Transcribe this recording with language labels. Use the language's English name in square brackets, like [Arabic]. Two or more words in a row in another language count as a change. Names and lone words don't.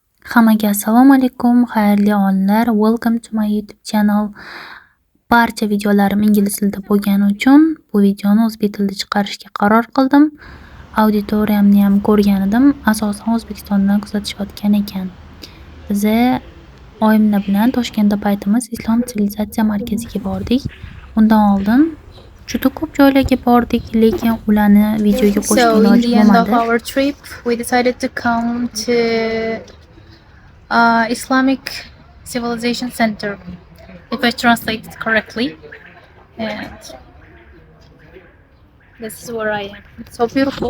[Uzbek] Hammaga assalomu alaykum, xayrli onlar. [English] Welcome to my YouTube channel. [Uzbek] Barcha videolarim ingliz tilida bo'lgani uchun bu videoni o'zbek tilida chiqarishga qaror qildim. Auditoriyamni ham ko'rgan edim. Asosan O'zbekistondan kuzatishayotgan ekan. Biz oyimlar bilan Toshkentda paytimiz Islom sivilizatsiya markaziga bordik. Undan oldin juda ko'p joylarga bordik, lekin ularni videoga qo'shib [English] So in [Uzbek] iloji [English] the end of [Uzbek] bo'lmadi. [English] our trip, we decided to come to Islamic Civilization Center, if I translate it correctly. And this is where I am. It's so beautiful.